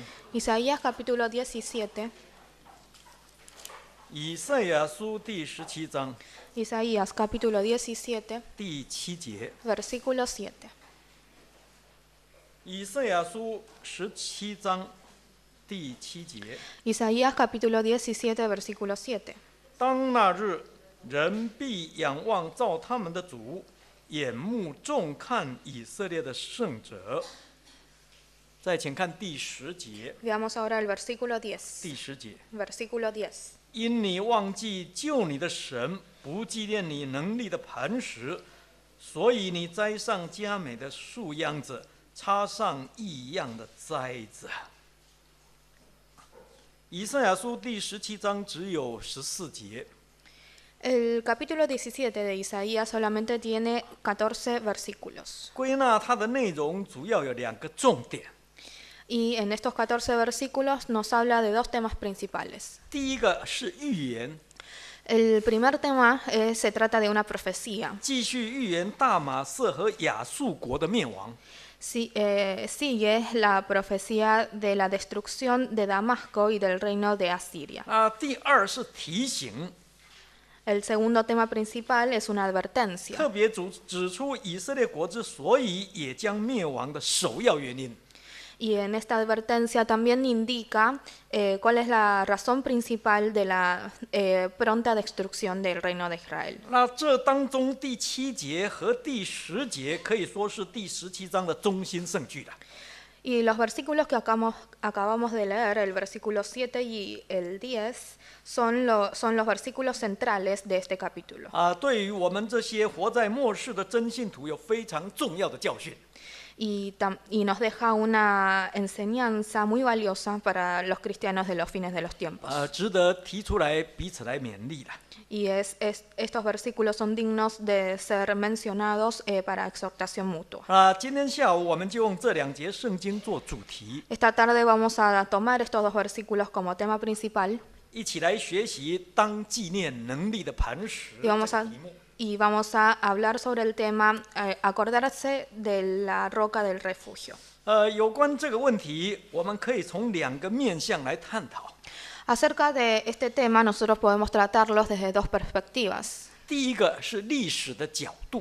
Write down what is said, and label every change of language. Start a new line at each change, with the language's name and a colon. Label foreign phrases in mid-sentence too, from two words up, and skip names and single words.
Spanish: Isaías capítulo 17,
Chinese: 以赛亚书第17章
Spanish: Isaías capítulo 17,
Chinese: 第7节。
Spanish: versículo 7.
Chinese: 以赛亚书17章第7节。
Spanish: Isaías capítulo 17, versículo 7.
Chinese: 当那日，人必仰望造他们的主，眼目重看以色列的圣者。再请看第10节。
Spanish: Veamos ahora el versículo 10.
Chinese: 第10节。
Spanish: Versículo 10.
Chinese: 因你忘记救你的神，不纪念你能力的磐石，所以你栽上佳美的树秧子，插上异样的栽子。以赛亚书第17章只有14节。
Spanish: El capítulo 17 de Isaías solamente tiene 14 versículos.
Chinese: 归纳它的内容主要有2个重点。
Spanish: Y en estos 14 versículos nos habla de dos temas principales.
Chinese: 第一个是预言，
Spanish: El primer tema se trata de una profecía.
Chinese: 继续预言大马色和亚述国的灭亡。
Spanish: Sigue la profecía de la destrucción de Damasco y del reino de Asiria.
Chinese: 第二是提醒，
Spanish: El segundo tema principal es una advertencia.
Chinese: 特别指出以色列国之所以也将灭亡的首要原因。
Spanish: Y en esta advertencia también indica cuál es la razón principal de la pronta destrucción del reino de Israel.
Chinese: 那这当中第7节和第10节可以说是第17章的中心圣句了。
Spanish: Y los versículos que acabamos de leer, el versículo 7 y el 10, son los versículos centrales de este capítulo.
Chinese: 对于我们这些活在末世的真信徒有非常重要的教训。
Spanish: Y nos deja una enseñanza muy valiosa para los cristianos de los fines de los tiempos.
Chinese: 值得提出来彼此来勉励了。
Spanish: Y estos versículos son dignos de ser mencionados para exhortación mutua.
Chinese: 今天下午我们就用这2节圣经做主题，
Spanish: Esta tarde vamos a tomar estos dos versículos como tema principal
Chinese: 一起来学习当纪念能力的磐石
Spanish: y vamos
Chinese: 这个题目。
Spanish: vamos a hablar sobre el tema acordarse de la roca del refugio.
Chinese: 有关这个问题，我们可以从2个面向来探讨。
Spanish: Acerca de este tema nosotros podemos tratarlos desde dos perspectivas.
Chinese: 第一个是历史的角度，